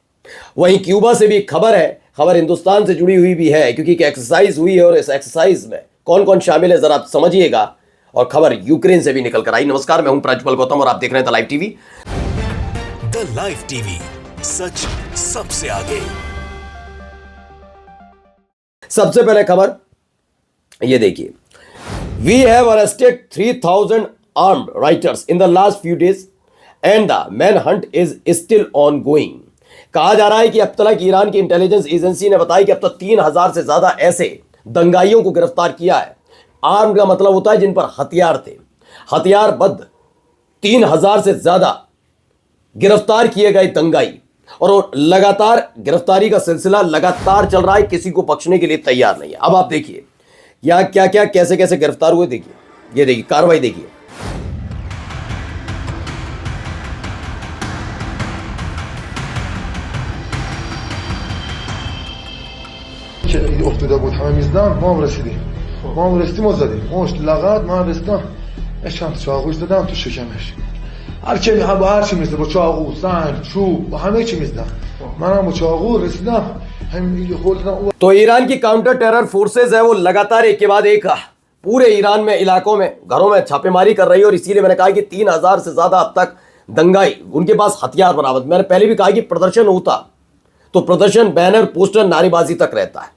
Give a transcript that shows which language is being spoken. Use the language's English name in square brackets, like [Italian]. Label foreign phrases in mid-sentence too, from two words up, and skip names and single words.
[Hindi] वहीं क्यूबा से भी एक खबर है, खबर हिंदुस्तान से जुड़ी हुई भी है, क्योंकि एक एक्सरसाइज हुई है और इस एक्सरसाइज में कौन कौन शामिल है जरा आप समझिएगा। और खबर यूक्रेन से भी निकल कर आई। नमस्कार, मैं हूं प्रज्वल गौतम और आप देख रहे हैं द लाइव टीवी। द लाइव टीवी, सच सबसे आगे। सबसे पहले खबर ये देखिए, [English] We have arrested 3000 armed rioters in the last few days and the manhunt is still ongoing. [Hindi] कहा जा रहा है कि अब तक ईरान की [English] intelligence agency [Hindi] ने बताया कि अब तक 3000 से ज्यादा ऐसे दंगाइयों को गिरफ्तार किया है। आर्म का मतलब होता है जिन पर हथियार थे, हथियारबद्ध 3000 से ज्यादा गिरफ्तार किए गए दंगाई। और लगातार गिरफ्तारी का सिलसिला लगातार चल रहा है, किसी को बख्शने के लिए तैयार नहीं है। अब आप देखिए यहां क्या क्या कैसे कैसे गिरफ्तार हुए, देखिए, ये देखिए कार्रवाई देखिए। [Persian] که افتاده بود همه میزدن ما هم رسیدیم و زدیم مشت لغت من رسیدم چند چاقوی زدم تو شکمش. هر چی میزده با چاقو، سنگ، چوب، با همه چی میزدن. منم با چاقو رسیدم هم خودم. [Hindi] तो ईरान की [English] counter terror forces [Hindi] है वो लगातार एक के बाद एक पूरे ईरान में इलाकों में घरों में छापेमारी कर रही है। और इसीलिए मैंने कहा कि 3000 से ज्यादा अब तक दंगाई, उनके पास हथियार बरामद। मैंने पहले भी कहा कि प्रदर्शन होता तो प्रदर्शन बैनर पोस्टर नारेबाजी तक रहता है।